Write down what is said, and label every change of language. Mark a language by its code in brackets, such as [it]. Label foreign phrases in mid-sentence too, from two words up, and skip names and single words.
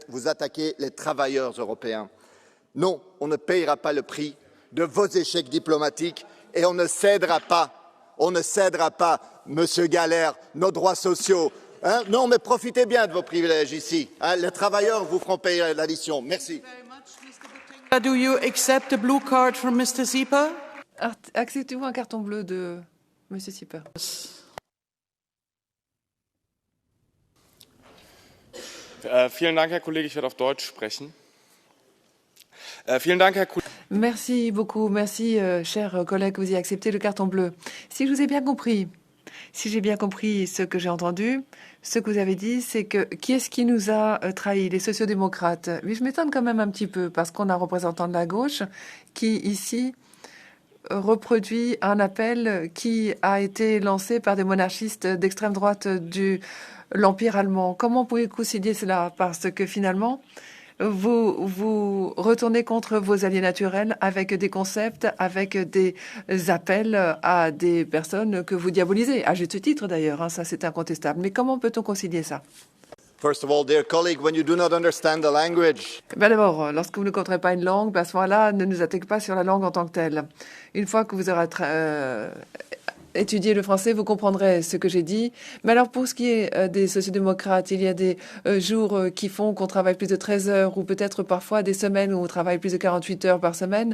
[fr] Vous attaquez les travailleurs européens. Non, on ne payera pas le prix de vos échecs diplomatiques et on ne cédera pas, Monsieur Galère, nos droits sociaux. Hein? Non, mais profitez bien de vos privilèges ici. Hein? Les travailleurs vous feront payer l'addition. Merci. [en] Do you accept the blue card from Mr. Sieper? [fr] Acceptez-vous un carton bleu de M. Sieper? [de] Vielen Dank, Herr Kollege. Ich werde auf Deutsch sprechen. Vielen Dank, Herr Kollege. [fr] Merci beaucoup. Merci, cher collègue, que vous ayez accepté le carton bleu. Si je vous ai bien compris, si j'ai bien compris ce que j'ai entendu, ce que vous avez dit, c'est que qui est-ce qui nous a trahis? Les sociodémocrates. Mais je m'étonne quand même un petit peu, parce qu'on a un représentant de la gauche qui, ici, reproduit un appel qui a été lancé par des monarchistes d'extrême droite de l'Empire allemand. Comment pouvez-vous concilier cela? Parce que finalement, vous retournez contre vos alliés naturels avec des concepts, avec des appels à des personnes que vous diabolisez, à juste titre d'ailleurs, hein, ça c'est incontestable. Mais comment peut-on concilier ça? [en] First of all, dear colleague, when you do not understand the language. [fr] Ben d'abord, lorsque vous ne comprenez pas une langue, à ce moment-là, ne nous attaquez pas sur la langue en tant que telle. Une fois que vous aurez étudier le français, vous comprendrez ce que j'ai dit. Mais alors, pour ce qui est des sociodémocrates, il y a des jours qui font qu'on travaille plus de 13 heures ou peut-être parfois des semaines où on travaille plus de 48 heures par semaine.